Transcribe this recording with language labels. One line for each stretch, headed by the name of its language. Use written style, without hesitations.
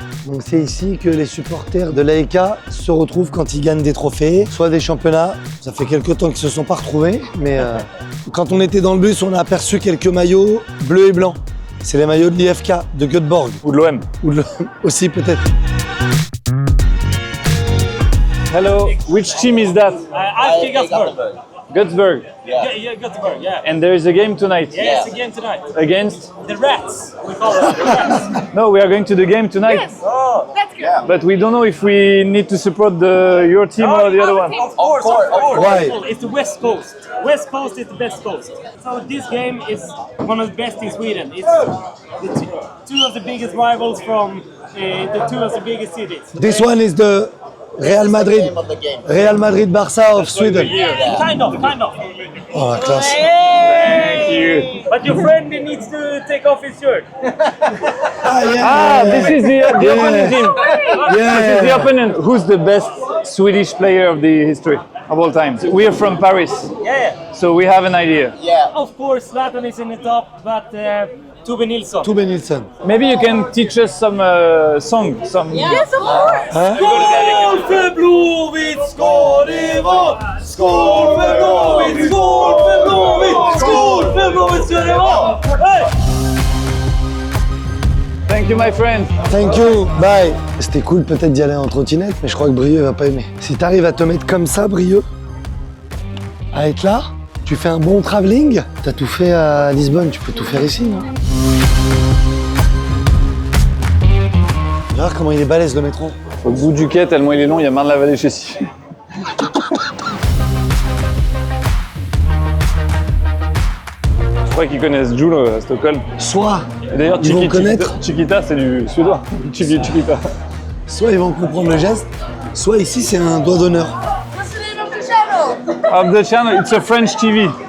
French: Donc c'est ici que les supporters de l'AEK se retrouvent quand ils gagnent des trophées, soit des championnats. Ça fait quelques temps qu'ils se sont pas retrouvés, mais quand on était dans le bus, on a aperçu quelques maillots bleus et blancs. C'est les maillots de l'IFK, de Göteborg. Ou de l'OM. Ou de l'OM aussi peut-être.
English: Hello, which team is that? AFK Göteborg. Göteborg. Yeah, Göteborg, yeah. And there is a game tonight. Yeah, it's again tonight. Against? The Rats, we call it. The Rats. No, we are going to the game tonight. Yes, that's good. But we don't know if we need to support your team or the other one. Of course. Why? It's the West Coast. West Coast is the best coast. So this game is one of the best in Sweden. It's the two of the biggest rivals from the two of the biggest cities. This one is the Real Madrid. Real Madrid Barça of Sweden. Kind of.
French: Oh la classe.
English: Thank you. But your friend needs to take off his shirt. Ah, this is the opponent team. This is the opponent. Who's the best Swedish player of the history of all time? We are from Paris, Yeah. so we have an idea. Of course, Zlatan is in the top, but Tove Nilsson. Tove Nilsson. Maybe you can teach us some song. Yes, of course.
Swedish: Skål för Blåvitt, skål i vår! Skål för Blåvitt, skål för Blåvitt! Skål för Blåvitt ska det vara! Hey!
English: Thank you, my friend. Thank you, bye.
French: C'était cool peut-être d'y aller en trottinette, mais je crois que Brieux va pas aimer. Si t'arrives à te mettre comme ça, Brieux, à être là, tu fais un bon travelling. T'as tout fait à Lisbonne, tu peux tout faire ici, non? Tu vas voir comment il est balèze le métro. Au bout du quai, tellement il est long, il y a Marne-la-Vallée chez si. Je crois qu'ils connaissent Jules à Stockholm. Soit Et d'ailleurs, ils vont connaître, Chiquita, c'est du suédois. Chiquita. soit ils vont comprendre le geste, soit ici c'est un doigt d'honneur.
English: What's the name of the channel? Of the channel, it's a French TV.